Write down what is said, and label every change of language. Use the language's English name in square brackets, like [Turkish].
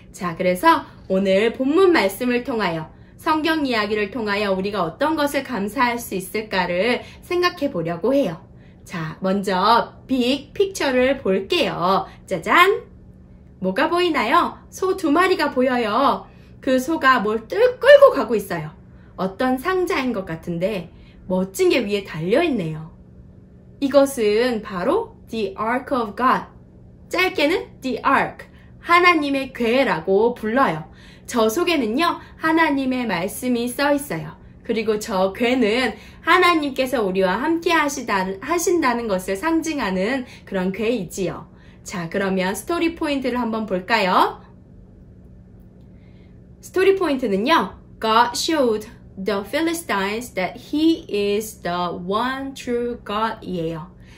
[Korean] 자, 그래서 오늘 본문 말씀을 통하여 성경 이야기를 통하여 우리가 어떤 것을 감사할 수 있을까를 생각해 보려고 해요. 자, 먼저 빅 픽처를 볼게요. 짜잔! 뭐가 보이나요? 소 2마리가 보여요. 그 소가 뭘 끌고 가고 있어요. 어떤 상자인 것 같은데 멋진 게 위에 달려있네요. 이것은 바로 The Ark of God. 짧게는 The Ark, 하나님의 궤라고 불러요. 저 속에는요, 하나님의 말씀이 써 있어요. 그리고 저 궤는 하나님께서 우리와 함께 하신다는 것을 상징하는 그런 궤이지요. 자, 그러면 스토리 포인트를 한번 볼까요? 스토리 포인트는요, [English] God showed the Philistines that He is the one true God [Korean] 이에요.